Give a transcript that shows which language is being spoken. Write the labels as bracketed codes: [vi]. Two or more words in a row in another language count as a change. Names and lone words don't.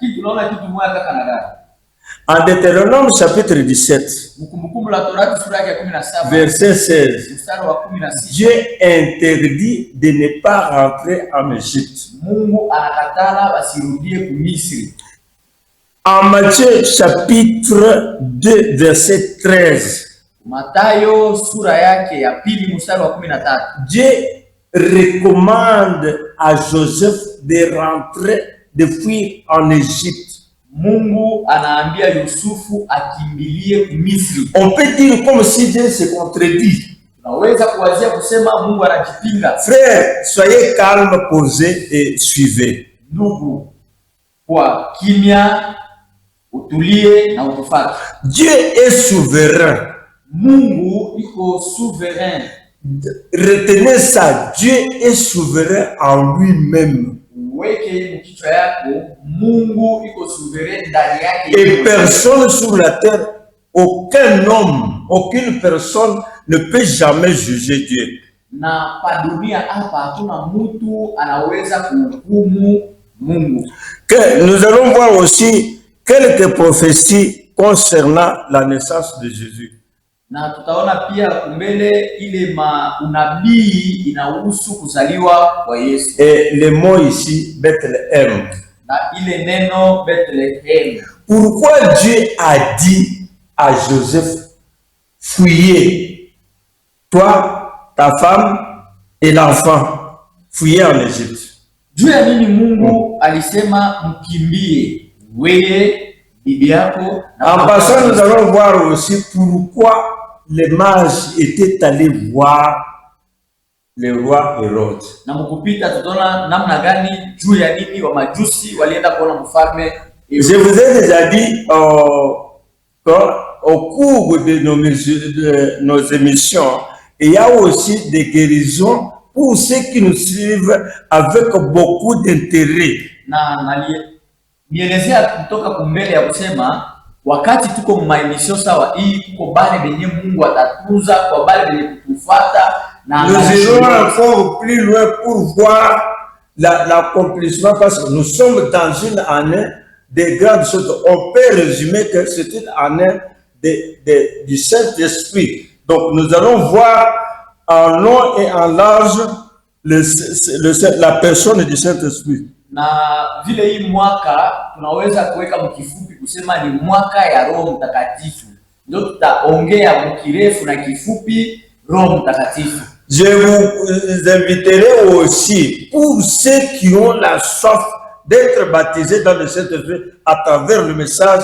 [fr] En Deutéronome chapitre 17, verset 16, Dieu interdit de ne pas rentrer en Égypte. En Matthieu chapitre 2, verset 13, [sw] Mathayo sura yake ya pili mstari wa 13. [fr] Dieu recommande à Joseph de rentrer, de fuir en Égypte. [sw] Mungu anaambia Yusufu akimbilie Misri. [fr] On peut dire comme si Dieu se contredit. [sw] Tunaweza kuwazia kusema Mungu anajipinga. [fr] Frère, soyez calme, posez et suivez. [sw] Ndugu, kwa kimya, utulie na utufuate. [fr] Dieu est souverain. [sw] Mungu iko souverain. [fr] Retenez ça, Dieu est souverain en lui-même. [sw] Weke mkichwa yako, Mungu iko souverain ndani yake. [fr] Et personne sur la terre, aucun homme, aucune personne ne peut jamais juger Dieu. [sw] Na pa dunia hapa hatuna mtu anaweza kuhukumu Mungu. [fr] Que nous allons voir aussi quelques prophéties concernant la naissance de Jésus. [sw] Na tutaona pia kumbele ile unabii inahusu kuzaliwa kwa Yesu. [fr] Et le mot ici, Bethléem. [sw] Na ile neno Bethlehem. [fr] Pourquoi Dieu a dit à Joseph, fuyez, toi, ta femme et l'enfant, fuyez en Égypte. [sw] Juu ya nini Mungu alisema mkimbie wewe, bibi yako? [fr] En passant, nous allons voir aussi pourquoi les mages étaient allés voir le roi Hérode. [sw] Na mkupita tutaona namna gani juu ya nini wa majusi walienda kuona mfalme. [fr] Je vous ai déjà dit au cours de nos émissions, il y a aussi des guérisons pour ceux qui nous suivent avec beaucoup d'intérêt. [sw] Na nielezea kutoka kumbele ya kusema wakati tuko maemisho sawa hii kuko bale benye Mungu atatuza kwa bale benye kutufuata na [fr] nous irons encore plus loin pour voir l'accomplissement parce que nous sommes dans une année de grandes choses. On peut résumer que c'est une année du Saint-Esprit. Donc nous allons voir en long et en large la personne du Saint-Esprit. [sw] Na vile hii mwaka tunaweza kuweka mkifupi kusema ni mwaka ya Roho Mtakatifu. Ndio tutaongea mkirefu na kifupi Roho Mtakatifu. [fr] Je vous inviterai aussi pour ceux qui ont la soif d'être baptisés dans le Saint-Esprit à travers le message.